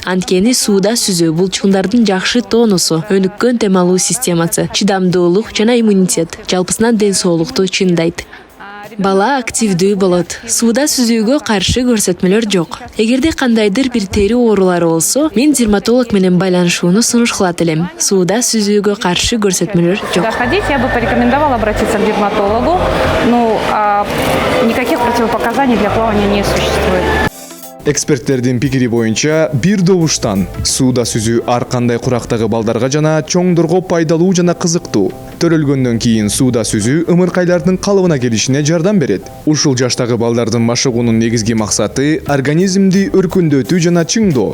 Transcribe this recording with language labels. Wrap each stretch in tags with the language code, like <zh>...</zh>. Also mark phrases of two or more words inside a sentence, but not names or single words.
<ky>Анткени сууда сүзүү булчуңдардын жакшы тонусу, өнүккөн темалуу системасы, чыдамдуулук жана иммунитет, жалпысынан ден соолукту чындайт. Бала активдүү болот. Сууда сүзүүгө каршы көрсөтмөлөр жок. Эгерде кандайдыр бир тери оорулары болсо, мен дерматолог менен байланышууну сунуш кылат элем. Сууда сүзүүгө каршы көрсөтмөлөр жок.</ky> <ru>Я бы порекомендовала обратиться к дерматологу. Никаких противопоказаний для плавания не существует.</ru> <ky>Эксперттердин пикири боюнча, бир добуштан сууда сүзүү ар кандай курактагы балдарга жана чоңдорго пайдалуу жана кызыктуу. Төрөлгөндөн кийин сууда сүзүү ымыркайлардын калыбына келишине жардам берет. Ушул жаштагы балдардын машыгуунун негизги максаты организмди өркүндөтүү жана чыңдоо.</ky>